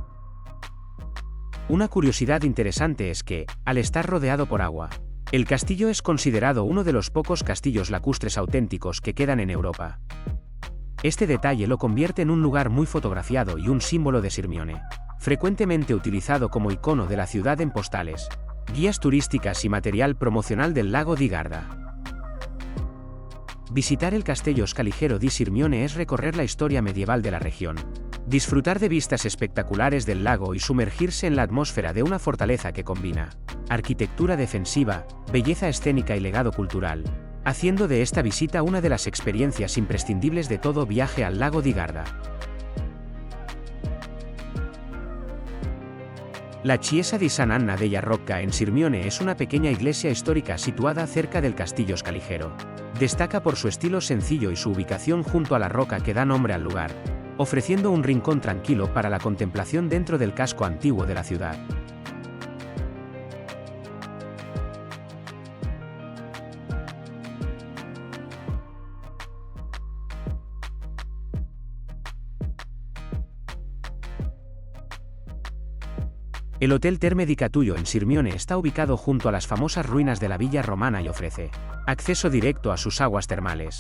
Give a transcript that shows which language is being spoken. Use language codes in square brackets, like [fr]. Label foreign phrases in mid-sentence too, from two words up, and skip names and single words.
[es] Una curiosidad interesante es que, al estar rodeado por agua, el castillo es considerado uno de los pocos castillos lacustres auténticos que quedan en Europa. Este detalle lo convierte en un lugar muy fotografiado y un símbolo de Sirmione, frecuentemente utilizado como icono de la ciudad en postales, guías turísticas y material promocional del lago di Garda. Visitar el Castello Scaligero di Sirmione es recorrer la historia medieval de la región, disfrutar de vistas espectaculares del lago y sumergirse en la atmósfera de una fortaleza que combina arquitectura defensiva, belleza escénica y legado cultural, haciendo de esta visita una de las experiencias imprescindibles de todo viaje al lago di Garda. La Chiesa di Sant'Anna della Rocca en Sirmione es una pequeña iglesia histórica situada cerca del Castillo Scaligero. Destaca por su estilo sencillo y su ubicación junto a la roca que da nombre al lugar, ofreciendo un rincón tranquilo para la contemplación dentro del casco antiguo de la ciudad. El Hotel Terme di Catullo en Sirmione está ubicado junto a las famosas ruinas de la villa romana y ofrece acceso directo a sus aguas termales.